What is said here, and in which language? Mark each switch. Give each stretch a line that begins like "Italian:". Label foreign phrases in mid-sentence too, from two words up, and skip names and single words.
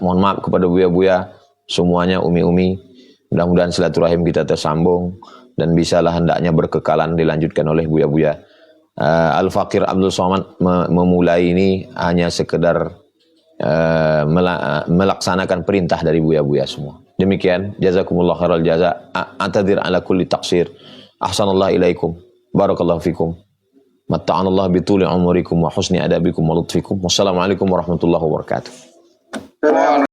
Indonesian: Mohon maaf kepada buya-buya semuanya, umi-umi. Mudah-mudahan silaturahim kita tersambung dan bisalah hendaknya berkekalan dilanjutkan oleh buya-buya. Al-Fakir Abdul Somad memulai ini hanya sekedar melaksanakan perintah dari buya-buya semua. Demikian,
Arabic: جزاكم الله خير الجزاء. أعتذر على كل تقصير. أحسن الله إليكم. بارك الله فيكم. متعنا الله بطول أعماركم وحسن آدابكم ولطفكم. والسلام عليكم ورحمة الله وبركاته.